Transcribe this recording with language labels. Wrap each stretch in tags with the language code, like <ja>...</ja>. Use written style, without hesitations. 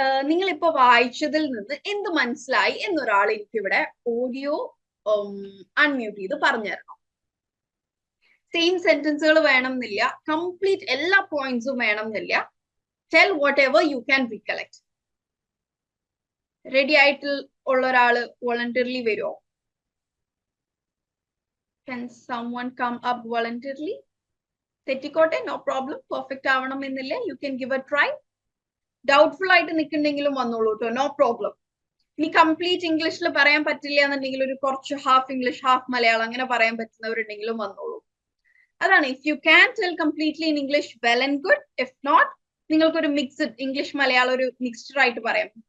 <ml>നിങ്ങളിപ്പോ വായിച്ചതിൽ നിന്ന് എന്ത് മനസ്സിലായി എന്നൊരാൾ എനിക്കിവിടെ ഓഡിയോ അൺമ്യൂട്ട് ചെയ്ത് പറഞ്ഞു തരണം. സെയിം സെന്റൻസുകൾ വേണം എന്നില്ല, കംപ്ലീറ്റ് എല്ലാ പോയിന്റ്സും വേണം എന്നില്ല.</ml> <en>Tell whatever you can recollect.</en> <ml>Ready ആയിട്ട് ഉള്ള ഒരാള് വോളണ്ടിയർലി വരുമോ?</ml> <en>Can someone come up voluntarily?</en> <ml>തെറ്റിക്കോട്ടെ,</ml> <en>No problem.</en> <ml>Perfect ആവണം എന്നില്ല,</ml> <en>You can give a try.</en> <ml>Doubtful ആയിട്ട് നിൽക്കുന്നുണ്ടെങ്കിലും വന്നോളൂ കേട്ടോ,</ml> <en>No problem.</en> <ml>ഇനി കംപ്ലീറ്റ് ഇംഗ്ലീഷിൽ പറയാൻ പറ്റില്ല എന്നുണ്ടെങ്കിൽ ഒരു കുറച്ച് ഹാഫ് ഇംഗ്ലീഷ് ഹാഫ് മലയാളം അങ്ങനെ പറയാൻ പറ്റുന്നവരുണ്ടെങ്കിലും വന്നോളൂ.</ml> <en>അതാണ്, if you can tell completely in English, well and good. If not,</en> <ml>നിങ്ങൾക്കൊരു മിക്സ്ഡ് ഇംഗ്ലീഷ് മലയാളം ഒരു മിക്സ്ഡ് ആയിട്ട് പറയാം.</ml>